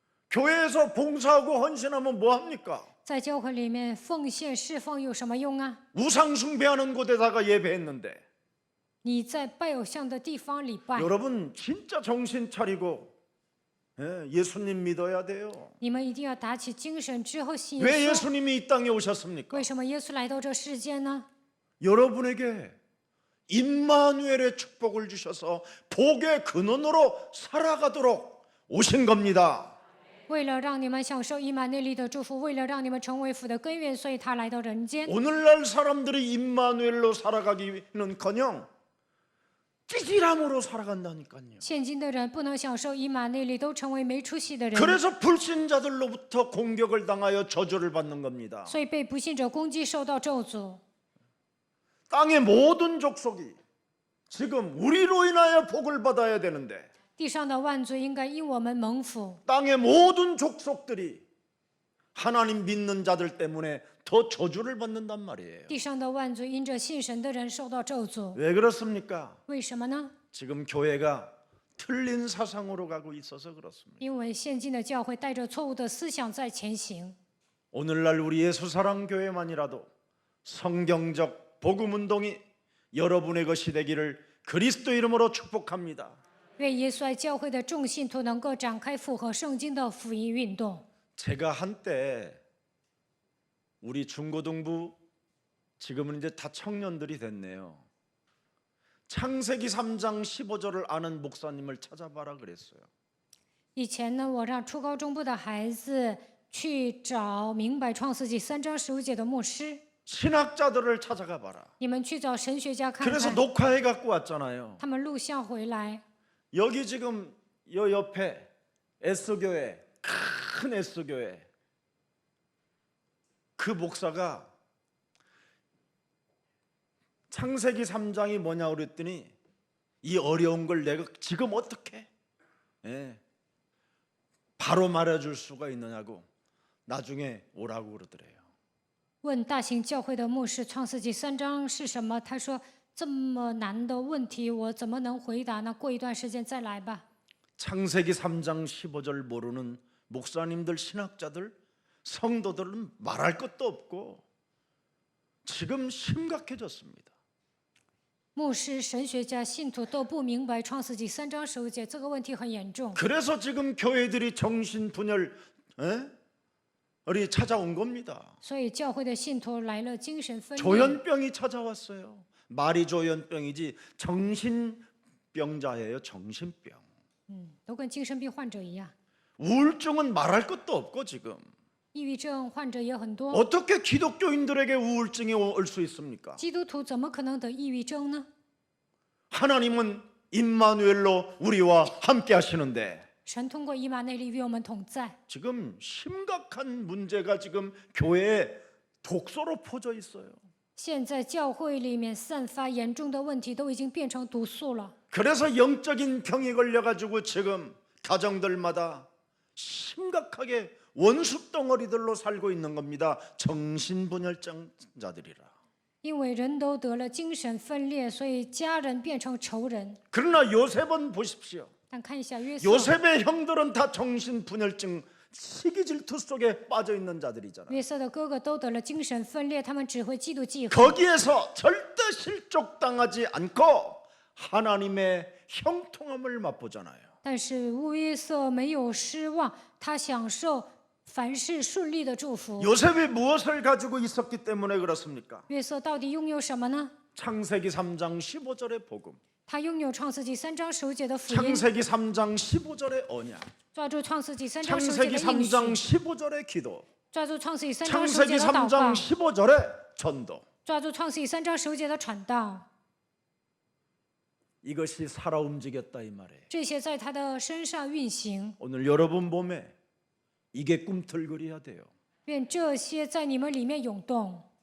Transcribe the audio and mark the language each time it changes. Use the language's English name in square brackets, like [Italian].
[Korean] 교회에서 봉사하고 헌신하면 뭐 합니까? [Chinese] 在教会里面奉献侍奉有什么用啊？ [Korean] 우상 숭배하는 곳에다가 예배했는데 [Chinese] 你在拜偶像的地方礼拜， [Korean] 여러분 진짜 정신 차리고 예수님 믿어야 돼요. [Chinese] 你们一定要打起精神之后信 [Korean] 왜 [Chinese] 耶稣。 [Korean] 예수님이 이 땅에 오셨습니까? [Chinese] 为什么耶稣来到这世间呢？ [Korean] 여러분에게 임마누엘의 축복을 주셔서 복의 근원으로 살아가도록 오신 겁니다. [Chinese] 为了让你们享受以马内利的祝福，为了让你们成为福的根源，所以他来到人间。 [Korean] 오늘날 사람들이 임마누엘로 살아가기는커녕 찌질함으로 살아간다니까요. [Chinese] 现今的人不能享受以马内利，都成为没出息的人， [Korean] 그래서 불신자들로부터 공격을 당하여 저주를 받는 겁니다. [Chinese] 所以被不信者攻击，受到咒诅。 [Korean] 땅의 모든 족속이 지금 우리로 인하여 복을 받아야 되는데 [Chinese] 地上的万族应该因我们蒙福， [Korean] 땅의 모든 족속들이 하나님 믿는 자들 때문에 더 저주를 받는단 말이에요. [Chinese] 地上的万族因着信神的人受到咒诅。 [Korean] 왜 그렇습니까? [Chinese] 为什么呢？ [Korean] 지금 교회가 틀린 사상으로 가고 있어서 그렇습니다. [Chinese] 因为现今的教会带着错误的思想在前行。 [Korean] 오늘날 우리 예수사랑교회만이라도 성경적 복음운동이 여러분의 것이 되기를 그리스도 이름으로 축복합니다. [Chinese] 愿耶稣爱教会的众信徒能够展开符合圣经的福音运动。 [Korean] 제가 한때 우리 중고등부 지금은 이제 다 청년들이 됐네요. 창세기 3장 15절을 아는 목사님을 찾아봐라 그랬어요. [Chinese] 以前呢，我让初高中部的孩子去找明白创世纪3章15节的牧师， [Korean] 신학자들을 찾아가 봐라. [Chinese] 你们去找神学家看 [Korean] 그래서 [Chinese] 看， [Korean] 녹화해 갖고 왔잖아요. [Chinese] 他们录像回来。 [Korean] 여기 지금 요 옆에 S교회, 큰 S교회 그 목사가 창세기 3장이 뭐냐 그랬더니 이 어려운 걸 내가 지금 어떻게 바로 말해줄 수가 있느냐고 나중에 오라고 그러더래요. [Chinese] 问大型教会的牧师，创世纪3章是什么？他说这么难的问题，我怎么能回答呢？过一段时间再来吧。 [Korean] 창세기 3장 15절 모르는 목사님들, 신학자들, 성도들은 말할 것도 없고 지금 심각해졌습니다. [Chinese] 牧师、神学家、信徒都不明白创世纪3章15节，这个问题很严重。 [Korean] 그래서 지금 교회들이 정신분열이 찾아온 겁니다. [Chinese] 所以教会的信徒来了精神分裂， [Korean] 조현병이 찾아왔어요. 말이 조현병이지 정신병자예요. 정신병. [Chinese] 都跟精神病患者一样。 [Korean] 우울증은 말할 것도 없고 지금 [Chinese] 抑郁症患者也很多， [Korean] 어떻게 기독교인들에게 우울증이 올 수 있습니까? [Chinese] 基督徒怎么可能得抑郁症呢？ [Korean] 하나님은 임마누엘로 우리와 함께 하시는데 [Chinese] 神通过以马内利与我们同在。 [Korean] 지금 심각한 문제가 지금 교회에 독소로 퍼져 있어요. [Chinese] 现在教会里面散发严重的问题，都已经变成毒素了。 [Korean] 그래서 영적인 병이 걸려가지고 지금 가정들마다 심각하게 원수 덩어리들로 살고 있는 겁니다. 정신분열증자들이라. [Chinese] 因为人都得了精神分裂，所以家人变成仇人。 [Korean] 그러나 요셉은 보십시오. [Chinese] 但看一下约瑟， [Korean] 요셉의 형들은 다 정신분열증 시기질투 속에 빠져 있는 자들이잖아요. [Chinese] 约瑟的哥哥都得了精神分裂，他们只会嫉妒忌恨， [Korean] 거기에서 절대 실족당하지 않고 하나님의 형통함을 맛보잖아요. [Chinese] 但是约瑟没有失望，他享受凡事顺利的祝福。 [Korean] 요셉이 무엇을 가지고 있었기 때문에 그렇습니까? [Chinese] 约瑟到底拥有什么呢？ [Korean] 창세기 3장 15절의 복음, [Chinese] 他拥有创世纪3章15节的福音， [Korean] 창세기 3장 15절의 언약, [Chinese] 抓住创世纪3章15节 [Korean] 창세기 [Chinese] 的应 [Korean] 3장 [Chinese] 许， [Korean] 15절의 기도, [Chinese] 抓住创世纪3章15 [Korean] 창세기 [Chinese] 节的祷 [Korean] 3장 [Chinese] 告， [Korean] 15절의 전도. [Chinese] 抓住创世纪3章15节的传道， [Korean] 이것이 살아 움직였다 이 말이에요. [Chinese] 这些在他的身上运行。 [Korean] 오늘 여러분 몸에 이게 꿈틀거려야 돼요. [Chinese] 愿这些在你们里面涌动。